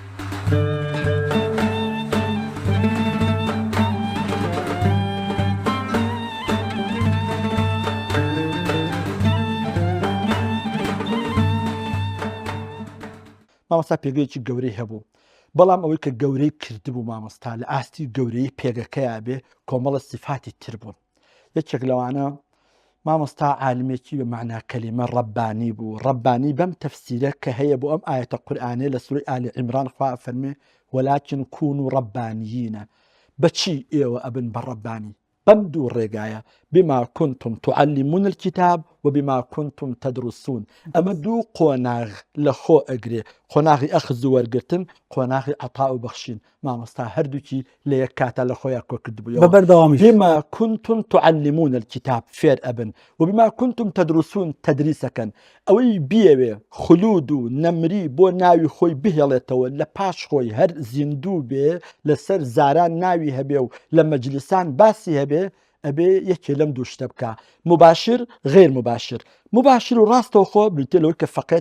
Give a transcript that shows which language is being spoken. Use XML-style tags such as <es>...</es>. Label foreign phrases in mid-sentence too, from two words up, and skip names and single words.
<ckb>مامۆستا پێگەیەکی گەورەی هەبوو بەڵام ئەوەی کە گەورەی کردبوو مامۆستا لە ئاستی گەورەی پێگەکەیە بێ کۆمەڵە سیفاتی تر بوون یەکێک لەوانە مامۆستا عالمێکی بە معنای کەلیمە ڕەبانی بوو ڕەبانی بەم تەفسیرە کە هەیە بۆ ئەم ئایەتە قورئانێ لە سوورەی ئالی عیمران خوا فەرمێ</ckb> <ar>وەلاکن کوونوا ڕەبانیینە</ar> <ckb>بەچی ئێوە ئەبن بە ڕەبانی بەم دوو ڕێگایە</ckb> <ar>بما كنتم تعلمون الكتاب وبما كنتم تدرسون</ar> <ckb>ئەمە دوو قۆناغ لە خۆ ئەگرێ قۆناغی ئەخز و وەرگرتن قۆناغی عەتا و بەخشین مامۆستا هەردووکی لە یەک کاتە لە خۆیان کۆ کردبوویەوە بەبەردەوامی</ckb> <ar>بما كنتم تعلمون الكتاب</ar> <ckb>فێر ئەبن</ckb> <ar>وبما كنتم تدرسون</ar> <ckb>تدریسەکەن ئەوەی بیەوێ خولود و نەمری بۆ ناوی خۆی بهێڵێتەوە لە پاش خۆی هەر زیندوو بێ لەسەر زاران ناوی هەبێ و لە مەجلیسان باسی هەبێ ئەبێ یەکێ لەم دوو شتە بکە</ckb> <ar>مباشر غێر مباشر</ar> <ckb>و ڕاستەوە خۆ بریتێلەوەی کە فەقێت</ckb>